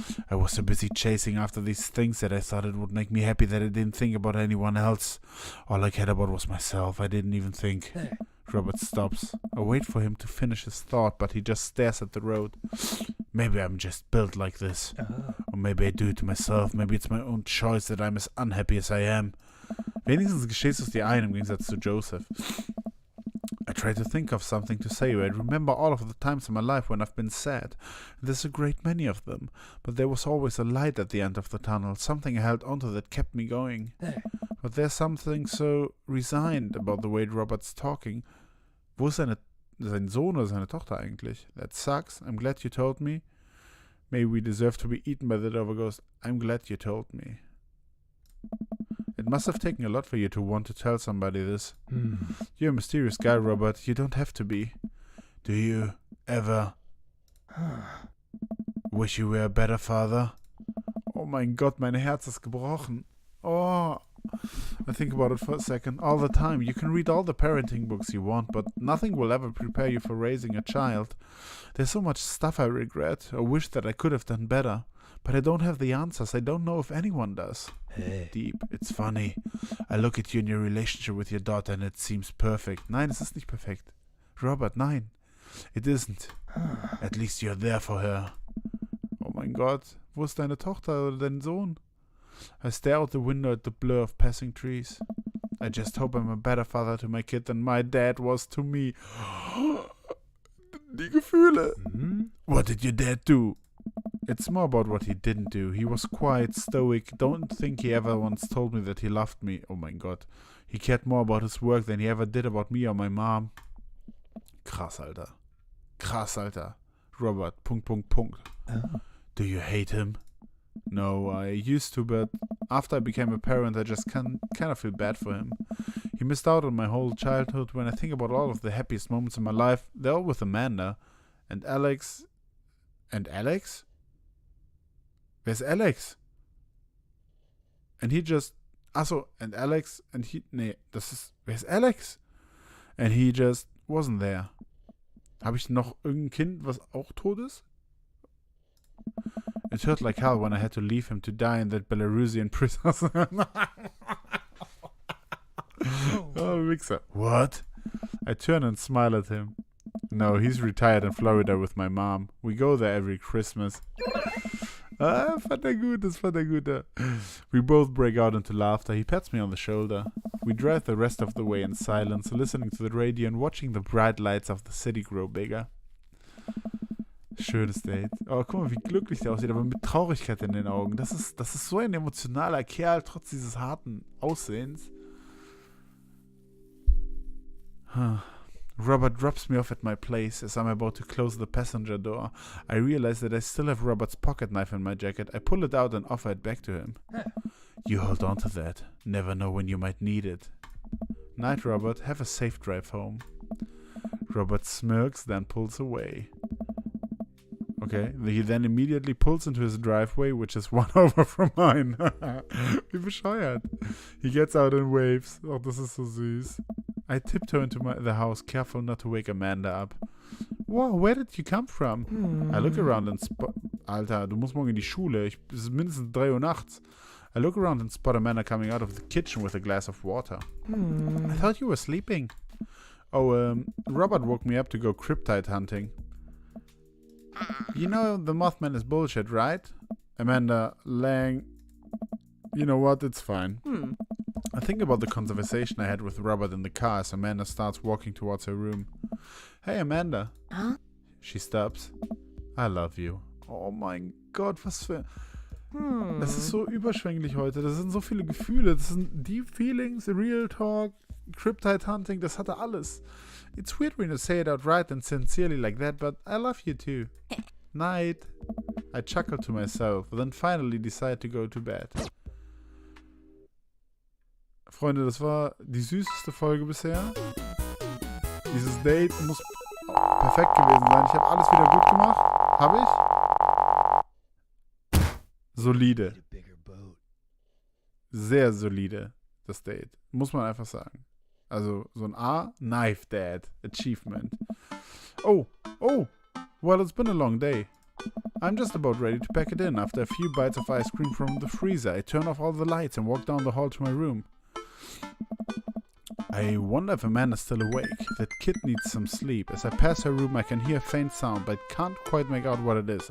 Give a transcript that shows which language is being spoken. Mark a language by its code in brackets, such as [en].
[en] I was so busy chasing after these things that I thought it would make me happy that I didn't think about anyone else. All I cared about was myself. I didn't even think. Robert stops. I wait for him to finish his thought, but he just stares at the road. Maybe I'm just built like this. Or maybe I do it to myself. Maybe it's my own choice that I'm as unhappy as I am. [de] Wenigstens gestehst du es dir ein, im Gegensatz zu Joseph. [en] I try to think of something to say. I remember all of the times in my life when I've been sad. There's a great many of them. But there was always a light at the end of the tunnel. Something I held onto that kept me going. But there's something so resigned about the way Robert's talking. [de] Wo ist sein Sohn oder seine Tochter eigentlich? [en] That sucks. I'm glad you told me. Maybe we deserve to be eaten by the Dover ghost. I'm glad you told me. It must have taken a lot for you to want to tell somebody this. You're a mysterious guy, Robert. You don't have to be. Do you ever wish you were a better father? [de] Oh mein Gott, mein Herz ist gebrochen. [en] Oh, I think about it for a second. All the time. You can read all the parenting books you want, but nothing will ever prepare you for raising a child. There's so much stuff I regret or wish that I could have done better. But I don't have the answers. I don't know if anyone does. Deep. It's funny. I look at you and your relationship with your daughter and it seems perfect. [de] Nein, es ist nicht perfekt. [en] Robert, [de] nein. [en] It isn't. At least you're there for her. [de] Oh mein Gott. Wo ist deine Tochter oder dein Sohn? [en] I stare out the window at the blur of passing trees. I just hope I'm a better father to my kid than my dad was to me. [de] Die Gefühle. [en] What did your dad do? It's more about what he didn't do. He was quiet, stoic. Don't think he ever once told me that he loved me. [de] Oh mein Gott. [en] He cared more about his work than he ever did about me or my mom. [de] Krass, Alter. Krass, Alter. [en] Robert, ... Do you hate him? No, I used to, but after I became a parent, I just kind of feel bad for him. He missed out on my whole childhood. When I think about all of the happiest moments in my life, they're all with Amanda. And Alex... And Alex? [de] Wer ist Alex? [en] And he just... [de] Achso, [en] and Alex, and he... [de] Nee, das ist... Wer ist Alex? [en] And he just wasn't there. [de] Habe ich noch irgendein Kind, was auch tot ist? [en] It hurt like hell when I had to leave him to die in that Belarusian prison. [de] Oh, Wichser. [en] What? I turn and smile at him. No, he's retired in Florida with my mom. We go there every Christmas. [de] Fand er gut, das fand er gut. [en] We both break out into laughter. He pats me on the shoulder. We drive the rest of the way in silence, listening to the radio and watching the bright lights of the city grow bigger. [de] Schönes Date. Oh, guck mal, wie glücklich der aussieht, aber mit Traurigkeit in den Augen. Das ist so ein emotionaler Kerl, trotz dieses harten Aussehens. [en] Robert drops me off at my place as I'm about to close the passenger door. I realize that I still have Robert's pocket knife in my jacket. I pull it out and offer it back to him. You hold on to that. Never know when you might need it. Night, Robert. Have a safe drive home. Robert smirks, then pulls away. Okay, he then immediately pulls into his driveway, which is 1 over from mine. [de] Wie bescheuert. [en] He gets out and waves. [de] Oh, das ist so süß. [en] I tiptoe into the house, careful not to wake Amanda up. Wow, where did you come from? I look around and spot... [de] Alter, du musst morgen in die Schule. Es ist mindestens 3 Uhr nachts. [en] I look around and spot Amanda coming out of the kitchen with a glass of water. I thought you were sleeping. Oh, Robert woke me up to go cryptid hunting. You know the Mothman is bullshit, right? Amanda Lang... You know what? It's fine. I think about the conversation I had with Robert in the car as Amanda starts walking towards her room. Hey, Amanda. Huh? She stops. I love you. [de] Oh mein Gott, was für... Das ist so überschwänglich heute. Das sind so viele Gefühle. Das sind [en] Deep Feelings, Real Talk, Cryptid Hunting. [de] Das hatte alles. [en] It's weird when you say it outright and sincerely like that, but I love you too. Night. I chuckle to myself, then finally decide to go to bed. [de] Freunde, das war die süßeste Folge bisher. Dieses Date muss perfekt gewesen sein. Ich habe alles wieder gut gemacht. Habe ich? Solide. Sehr solide, das Date. Muss man einfach sagen. Also so ein A, Knife Dad, Achievement. [en] Oh, well, it's been a long day. I'm just about ready to pack it in. After a few bites of ice cream from the freezer, I turn off all the lights and walk down the hall to my room. I wonder if Amanda's still awake. That kid needs some sleep. As I pass her room, I can hear a faint sound, but can't quite make out what it is.